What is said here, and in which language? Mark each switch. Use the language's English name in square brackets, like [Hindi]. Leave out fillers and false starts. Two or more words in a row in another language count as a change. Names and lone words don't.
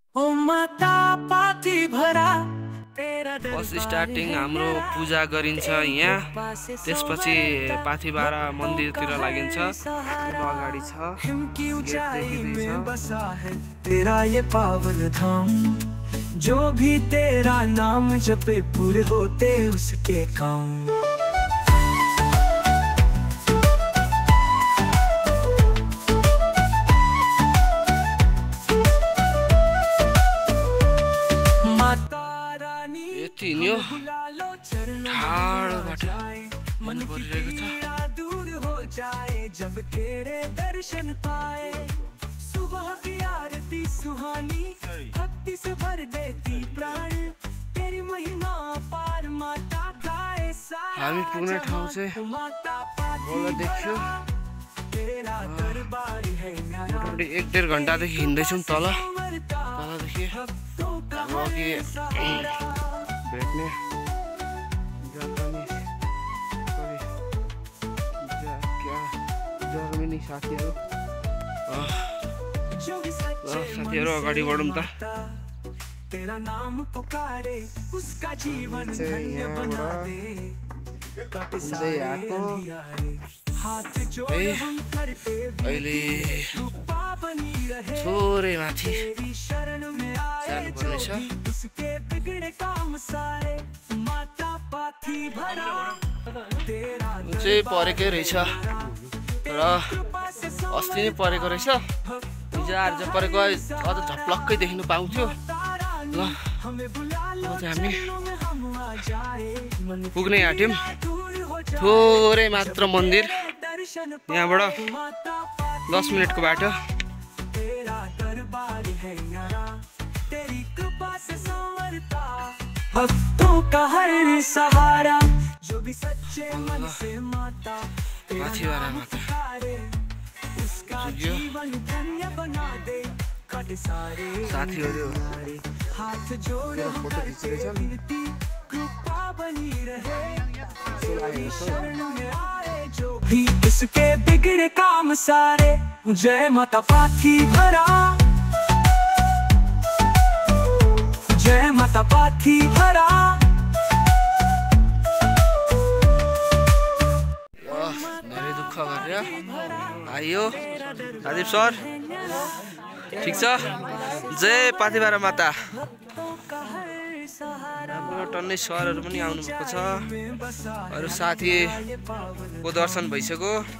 [English] first starting [Nepali] हाम्रो पूजा गरिन्छ यहाँ, त्यसपछि पाथिभारा मन्दिरतिर लागिन्छ। अगाडि छ [Hindi] तेरा ये पावन धाम, जो भी तेरा नाम जपे पूरे होते उसके काम। [Nepali] यो ठाडोबाट मन परिरहेको छ। [Hindi] दूर हो जाए जब तेरे दर्शन पाए, सुबह की आरती सुहानी भक्ति से भर देती प्राण, तेरी महिमा पार माता गाए सारा। [Nepali] हामी पुग्ने ठाउँ चाहिँ बोला देख्यो। [Hindi] तेरा दरबार है [Nepali] मोटामोटी 1-1.5 घन्टादेखि हिँड्दैछौँ तलदेखि। अघि भेट्ने जर्मनी साथीहरू अगाडि बढौँ त। [Hindi] तेरा नाम पुकारे उसका जीवन धन्य बना दे, हाथ जोड़ हम करते [Nepali] अहिले थोरै माथि [Hindi] शरण में आए [Nepali] जानुपर्नेछ। [Hindi] उसके बिगड़े काम सारे, माता पाथी भरा तेरा [Nepali] चाहिँ परेकै रहेछ, तर अस्ति नै परेको रहेछ। हिजो आज परेको अझ झप्लक्कै देख्नु पाउँथ्यो। ल चाहिँ हामी पुग्नै आँट्यौँ। थोरै मात्र मन्दिर, यहाँबाट 10 मिनटको बाटो। [Hindi] भक्तों का हर सहारा, जो भी सच्चे मन से माता पाथिभारा माता उसका जीवन धन्य बना दे। कट सारे [Nepali] साथीहरू [Hindi] हाथ जोड़ हम करते विनती, कृपा बनी रहे तेरी शरण में आए जो भी इसके बिगड़े काम सारे। जय माता पाथिभारा, जय माता पाथिभारा। [Nepali] धेरै दुःख गरेर आइयो राजीव सर, ठिक छ। जय पाथिभारा माता। हाम्रो टन्नै सरहरू पनि आउनुभएको छ, अरू साथीको दर्शन भइसक्यो।